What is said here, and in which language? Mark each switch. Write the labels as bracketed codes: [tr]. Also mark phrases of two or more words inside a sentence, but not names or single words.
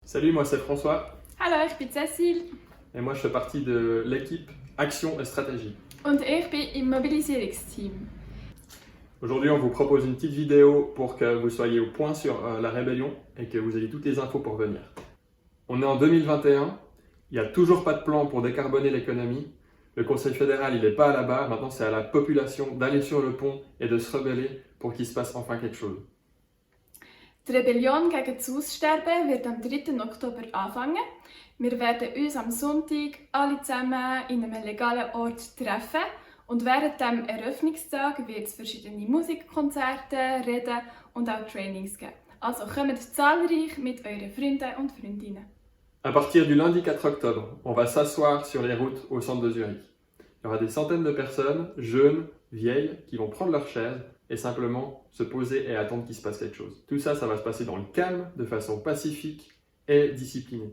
[fr] Salut, moi c'est François. [de] Hallo, ich bin Cécile. [fr] Et moi je fais partie de l'équipe Action et Stratégie. [de] Und ich bin im Mobilisierungsteam. [fr] Aujourd'hui, on vous propose une petite vidéo pour que vous soyez au point sur la rébellion et que vous ayez toutes les infos pour venir. On est en 2021, il n'y a toujours pas de plan pour décarboner l'économie. Le Conseil fédéral, il n'est pas à la barre, maintenant c'est à la population d'aller sur le pont et de se rebeller pour qu'il se passe enfin quelque chose. [de] Die Rebellion gegen das Aussterben wird am 3. Oktober anfangen. Wir werden uns am Sonntag alle zusammen in einem legalen Ort treffen. Und während dem Eröffnungstag wird es verschiedene Musikkonzerte, Reden und auch Trainings geben. Also kommt zahlreich mit euren Freunden und Freundinnen. [fr] À partir du lundi 4 octobre, on va s'asseoir sur les routes au centre de Zurich. Il y aura des centaines de personnes, jeunes, vieilles, qui vont prendre leur chaise et simplement se poser et attendre qu'il se passe quelque chose. Tout ça, ça va se passer dans le calme, de façon pacifique et disciplinée.